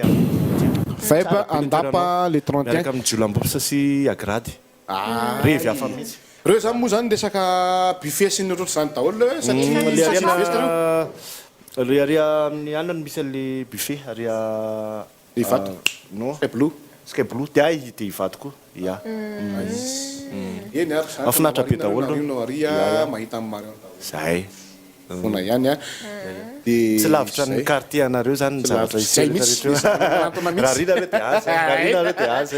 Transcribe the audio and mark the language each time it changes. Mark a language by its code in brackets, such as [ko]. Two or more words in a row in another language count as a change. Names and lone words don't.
[mg] Vibe andapa le 31. Miaraka amin'ny Jolambopsa sy Agrady. Revy hafa mihitsy. Reo zany moa zany resaka buffet sy ny otrotry zany daholo satria le aria amin'ny anana misy an'le buffet aria Ivato. Non. Blue. Sky Blue dia Ivato koa. Ya. Eny ary zany. Mahafinaritra be daholo. Marino aria mahita amin'ny Marion. Zay. Fona ihany a. Tsy lavitra ny quartier anareo zany zavatra raha rina re dia azy. Raha rina re dia azy.